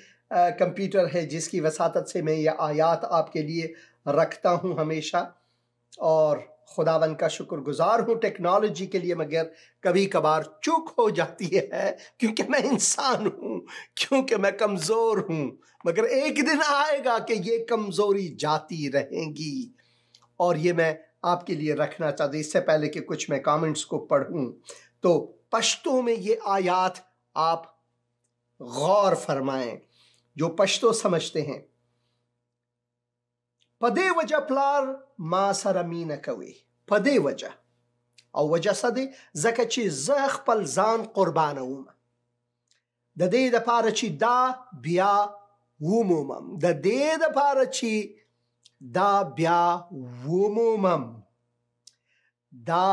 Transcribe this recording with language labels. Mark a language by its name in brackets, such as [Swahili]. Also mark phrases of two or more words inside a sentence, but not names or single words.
[Urdu] کمپیوٹر ہے جس کی وساطت سے میں یہ آیات آپ کے لیے رکھتا ہوں ہمیشہ، اور خداوند کا شکر گزار ہوں ٹیکنالوجی کے لیے، مگر کبھی کبھار چوک ہو جاتی ہے کیونکہ میں انسان ہوں، کیونکہ میں کمزور ہوں، مگر ایک دن آئے گا کہ یہ کمزوری جاتی رہیں گی، اور یہ میں آپ کے لیے رکھنا چاہتا ہوں۔ اس سے پہلے کہ کچھ میں کامنٹس کو پڑھوں تو پشتو میں یہ آیات آپ غور فرمائیں جو پشتو سمجھتے ہیں۔ [Pashto] پدے وجہ پلار ما سر مین کوي، پدے وجہ او وجہ سدے زکه چې زه خپل ځان قربانوم، د دې دپاره چې دا بیا ومومم، د دې دپاره چې دا بیا ومومم، دا